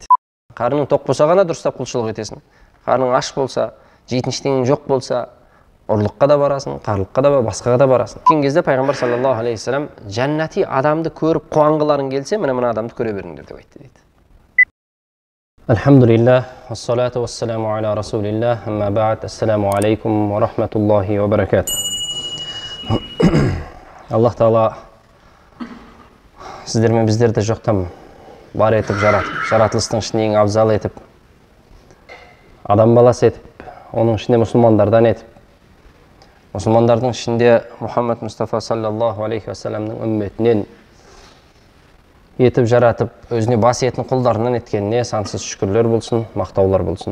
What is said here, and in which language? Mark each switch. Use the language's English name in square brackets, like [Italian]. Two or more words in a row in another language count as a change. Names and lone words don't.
[Kazakh] Қарның тоқ болса ғана дұрыстап құлшылық етесің. Қарның аш болса, жейтін ештеңең жоқ болса, ұрлыққа да барасың, қарлыққа да, басқаға да барасың. Кеткен кезде пайғамбар [Arabic] صلى الله عليه وسلم [Kazakh] жәннати адамды көріп қуанғыларың келсе, мына адамды көре беріңдер деп айтты дейді. [Arabic] الحمد لله، والصلاة والسلام على رسول الله، أما بعد، السلام عليكم ورحمة الله وبركاته. [Kazakh] Аллах Тағала сіздер мен біздерді жоқтан бар етіп жаратып, жаратылыстың ішіне ең абзал етіп, адам баласы етіп, оның ішінде мұсылмандардан етіп, мұсылмандардың ішінде Мұхаммад Мұстафа [Arabic] صلى الله عليه وسلم [Kazakh] үмметінен етіп жаратып, өзіне бас етін құлдарынан еткеніне сансыз шүкірлер болсын, мақтаулар болсын.